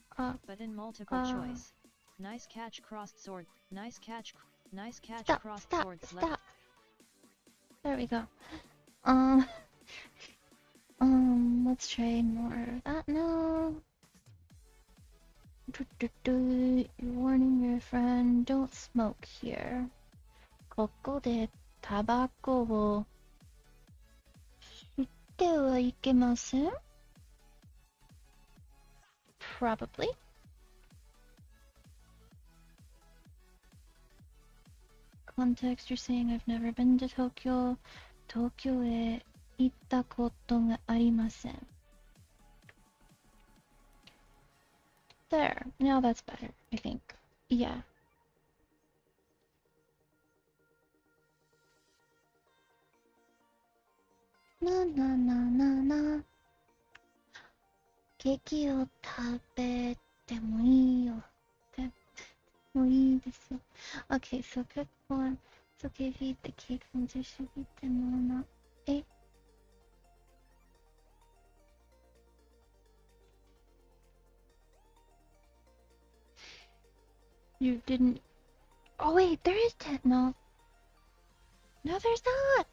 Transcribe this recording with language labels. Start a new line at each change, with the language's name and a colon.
English: But in multiple choice. Nice catch. Crossed sword. Nice catch. Nice catch. Crossed sword. Stop. There we go. Let's try more of that now. You're warning your friend, don't smoke here.
Japanese: ここでタバコを吸ってはいけません?
English: Probably. Context, you're saying I've never been to Tokyo.
Japanese: 東京へ行ったことがありません.
English: There. Now that's better, I think. Yeah. Na.
Japanese: ケーキを食べてもいいよ。もいいですよ。
English: Okay, so good one. It's okay if you eat the cake from there should eat the mama. You didn't. Oh wait, there is 10. No, there's not.